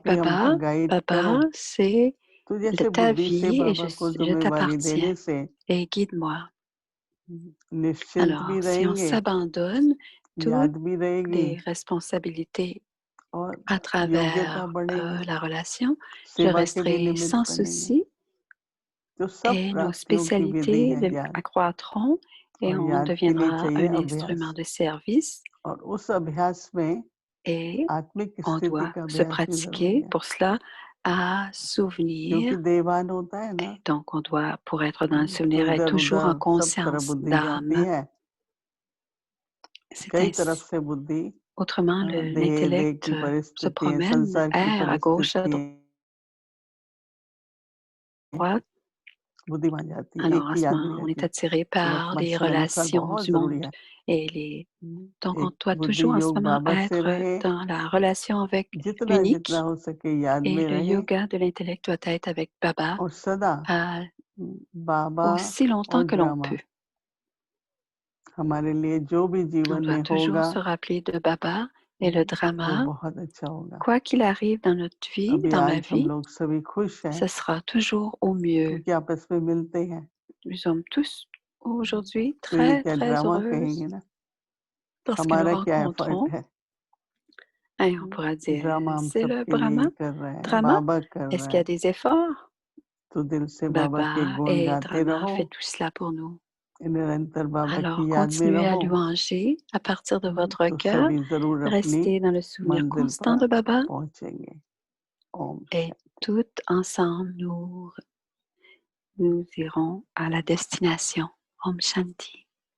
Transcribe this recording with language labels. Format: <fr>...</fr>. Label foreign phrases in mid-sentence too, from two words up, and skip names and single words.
<hi>आप ही हमको</hi> <fr>Baba.</fr> <hi>गाइड</hi> <fr>Baba,</fr> <hi>करें।</hi> <fr>c'est</fr> <hi>तो जैसे</hi> <fr>ta</fr> <hi>बुद्धि से</hi> <fr>vie et</fr> <hi>बाबा को</hi> <fr>je</fr> <hi>जिम्मेवारी</hi> <fr>t'appartiens</fr> <hi>देने से</hi> <fr>et guide-moi.</fr> <hi>निश्चिंत</hi> <fr>Alors,</fr> <hi>भी</hi> <fr>si on</fr> <hi>रहेंगे,</hi> <fr>s'abandonne, toutes</fr> <hi>याद भी रहेगी</hi> <fr>les responsabilités</fr> <hi>और</hi> <fr>à</fr> <hi>योग्यता</hi> <fr>travers</fr> <hi>बढ़ेगी,</hi> <fr>la relation, je</fr> <hi>सेवा के भी</hi> <fr>resterai</fr> <hi>निमित्त</hi> <fr>sans</fr> <hi>बनेंगे।</hi> <fr>souci</fr> <hi>तो सब</hi> <fr>et nos</fr> <hi>प्राप्तियों की विधि</hi> <fr>spécialités</fr> <hi>है याद,</hi> <fr>accroîtront et</fr> <hi>और</hi> <fr>on</fr> <hi>याद के लिए</hi> <fr>deviendra</fr> <hi>चाहिए</hi> <fr>un instrument</fr> <hi>अभ्यास,</hi> <fr>de service</fr> <hi>और उस अभ्यास में</hi> <fr>et</fr> <hi>आत्मिक</hi> <fr>on</fr> <hi>स्थिति</hi> <fr>doit</fr> <hi>का</hi> <fr>se</fr> <hi>अभ्यास भी जरूरी</hi> <fr>pratiquer</fr> <hi>है,</hi> <fr>pour cela à</fr> <hi>क्योंकि</hi> <fr>souvenir.</fr> <hi>देवान होता है ना,</hi> <fr>Et donc, on doit, pour être dans le</fr> <hi>तो</hi> <fr>souvenir, être</fr> <hi>इधर</hi> <fr>toujours en</fr> <hi>उधर सब तरफ</hi> <fr>conscience</fr> <hi>बुद्धि जाती</hi> <fr>d'âme.</fr> <hi>है,</hi> <fr>C'est</fr> <hi>कई तरफ</hi> <fr>ainsi.</fr> <hi>से बुद्धि</hi> <fr>Autrement,</fr> <hi>देह</hi> <fr>l'intellect</fr> <hi>की</hi> <fr>se</fr> <hi>परिस्थितियां,</hi> <fr>promène,</fr> <hi>संसार की</hi> <fr>erre à gauche, à</fr> <hi>परिस्थितियां</hi> <fr>droite.</fr> <hi>बुद्धिमान जाती है,</hi> <fr>Alors,</fr> <hi>एक</hi> <fr>à</fr> <hi>की</hi> <fr>ce</fr> <hi>याद नहीं</hi> <fr>moment, on est</fr> <hi>रहती।</hi> <fr>attiré</fr> <hi>तो</hi> <fr>par</fr> <hi>वर्तमान</hi> <fr>les</fr> <hi>समय अनुसार</hi> <fr>relations</fr> <hi>बहुत</hi> <fr>du</fr> <hi>जरूरी</hi> <fr>monde.</fr> <hi>है,</hi> <fr>Et les... Donc, on</fr> <hi>एक</hi> <fr>doit</fr> <hi>बुद्धि</hi> <fr>toujours en ce</fr> <hi>योग</hi> <fr>moment</fr> <hi>बाबा से</hi> <fr>être</fr> <hi>रहे,</hi> <fr>dans la relation avec</fr> <hi>जितना जितना</hi> <fr>l'unique.</fr> <hi>हो सके याद</hi> <fr>Et</fr> <hi>में</hi> <fr>le</fr> <hi>रहे,</hi> <fr>yoga de l'intellect doit être avec Baba</fr> <hi>और सदा बाबा</hi> <fr>aussi longtemps</fr> <hi>और</hi> <fr>que l'on</fr> <hi>ड्रामा</hi> <fr>peut.</fr> <hi>हमारे लिए जो भी</hi> <fr>On</fr> <hi>जीवन</hi> <fr>doit</fr> <hi>में</hi> <fr>toujours</fr> <hi>होगा</hi> <fr>se rappeler de Baba et le</fr> <hi>वो</hi> <fr>drama.</fr> <hi>बहुत अच्छा होगा।</hi> <fr>Quoi qu'il arrive dans notre vie,</fr> <hi>अभी</hi> <fr>dans ma</fr> <hi>आज हम</hi> <fr>vie,</fr> <hi>लोग सभी खुश हैं</hi> <fr>ce sera toujours au mieux.</fr> <hi>क्योंकि आपस में मिलते हैं,</hi> <fr>Nous sommes tous aujourd'hui</fr> <hi>तो ये</hi> <fr>très,</fr> <hi>क्या</hi> <fr>très</fr> <hi>ड्रामा कहेंगे</hi> <fr>heureuses</fr> <hi>ना,</hi> <fr>parce que nous</fr> <hi>हमारा क्या एफर्ट</hi> <fr>rencontrons,</fr> <hi>है,</hi> <fr>et on pourra dire,</fr> <hi>ड्रामा हम</hi> <fr>c'est le</fr> <hi>सबके लिए</hi> <fr>Brahma,</fr> <hi>कर रहे हैं,</hi> <fr>drama.</fr> <hi>बाबा कर</hi> <fr>Est-ce</fr> <hi>रहे</hi> <fr>qu'il y a</fr> <hi>हैं,</hi> <fr>des efforts?</fr> <hi>तो दिल से बाबा के</hi> <fr>Baba</fr> <hi>गुण</hi> <fr>et</fr> <hi>गाते</hi> <fr>drama</fr> <hi>रहो,</hi> <fr>fait tout cela pour nous.</fr> <hi>निरंतर बाबा</hi> <fr>Alors,</fr> <hi>की याद में</hi> <fr>continuez à</fr> <hi>रहो,</hi> <fr>louanger à partir de votre</fr> <hi>तो</hi> <fr>cœur.</fr> <hi>सभी जरूर अपनी</hi> <fr>Restez dans le souvenir</fr> <hi>मंजिल</hi> <fr>constant</fr> <hi>पर</hi> <fr>de Baba</fr> <hi>पहुंचेंगे। ओम</hi> <fr>et</fr> <hi>शांति।</hi> <fr>tout ensemble, nous irons à la destination.</fr> <hi>ओम शांति.</hi>